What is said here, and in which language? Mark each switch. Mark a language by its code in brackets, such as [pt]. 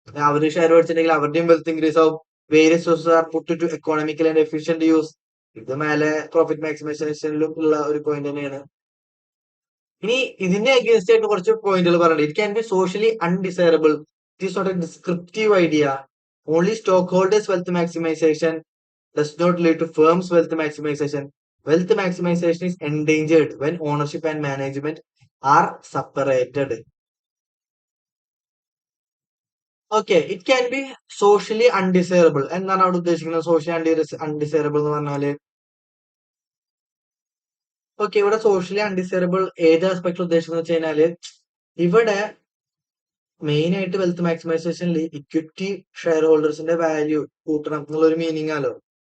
[ml] അവര് ഷെയർ മേടിച്ചിട്ടുണ്ടെങ്കിൽ അവരുടെയും wealth increase ആവും. [en] Various sources are put to economical and efficient use. [ml] ഇത് മേലെ പ്രോഫിറ്റ് മാക്സിമൈസേഷനിലും ഉള്ള ഒരു പോയിന്റ് തന്നെയാണ്. ഇനി ഇതിന്റെ അഗേൻസ്റ്റ് ആയിട്ട് കുറച്ച് പോയിന്റുകൾ പറയുന്നുണ്ട്. [en] It can be socially undesirable. It is not a descriptive idea. Only stockholders wealth maximisation does not lead to firms wealth maximization. Wealth maximization is endangered when ownership and management are separated. [ml] Okay, [en] It can be socially undesirable. [ml] എന്താണ് അവിടെ ഉദ്ദേശിക്കുന്നത് socially undesirable എന്ന് പറഞ്ഞാല്? Okay, ഇവിടെ socially undesirable ഏത് aspect ഉദ്ദേശിക്കുന്നത് വെച്ച് കഴിഞ്ഞാല്, ഇവിടെ മെയിൻ ആയിട്ട് വെൽത്ത് മാക്സിമൈസേഷനിൽ ഇക്വിറ്റി ഷെയർ ഹോൾഡേഴ്സിന്റെ വാല്യൂ കൂട്ടണം എന്നുള്ളൊരു മീനിങ് ആലോ.